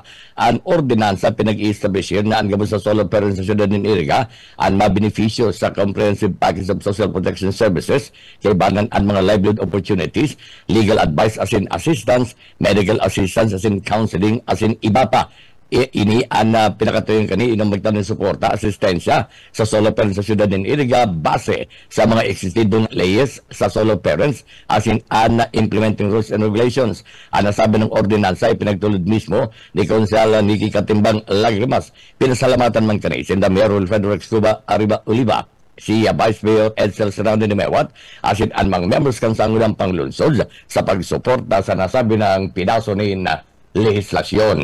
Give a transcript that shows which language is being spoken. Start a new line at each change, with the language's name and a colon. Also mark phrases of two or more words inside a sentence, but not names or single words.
Bikol: Ang ordinansa pinag-i-establishir na ang gabos sa solo parents sa siyudad ng Iriga ang mabenepisyo sa
English: comprehensive package of social protection services
Bikol: kay banan ang mga
English: livelihood opportunities, legal advice
Bikol: asin assistance,
English: medical assistance
Bikol: asin counseling asin iba pa. Ini ang pinakatuloy kani inong magtanong suporta, asistensya sa solo parents sa siyudad ng Iriga base sa mga existidong leyes sa solo parents asin ang
English: implementing rules and regulations.
Bikol: Ang nasabi ng ordinansa ay pinagtulod mismo ni Konsehal Nikki Katimbang Lagrimas. Pinasalamatan man kani si Mayor Wilfredo Rex Cuba Arriba Oliva, si Vice Mayor Edsel Serrano ni Mewat asin ang mga members kan sangulang panglunsod sa pagsuporta sa nasabi ng pinaso ni lehislasyon.